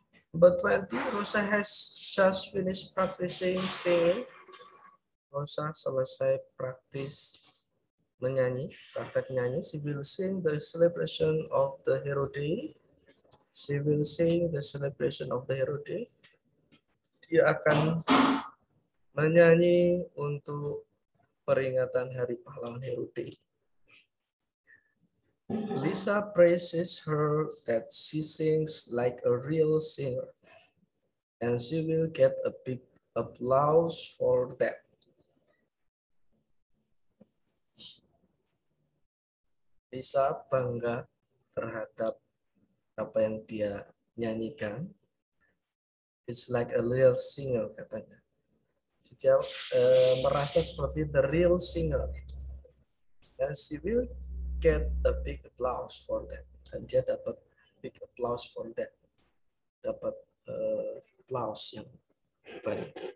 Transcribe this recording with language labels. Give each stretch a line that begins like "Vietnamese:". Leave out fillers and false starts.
English: Number 20, Rosa has just finished practicing singing.
Indonesian: Rosa selesai praktis menyanyi, praktek nyanyi.
English: She will sing the celebration of the Hero Day. She will sing the celebration of the Hero Day.
Indonesian: Dia akan menyanyi untuk peringatan Hari Pahlawan Hero Day.
English: Lisa praises her that she sings like a real singer, and she will get a big applause for that.
Indonesian: Lisa bangga terhadap apa yang dia nyanyikan.
English: It's like a real singer
Indonesian: katanya. Dia merasa seperti
English: the real singer, and she will get a big applause for that.
Indonesian: Dan dia dapat
English: big applause for that.
Indonesian: Dapat applause yang banyak.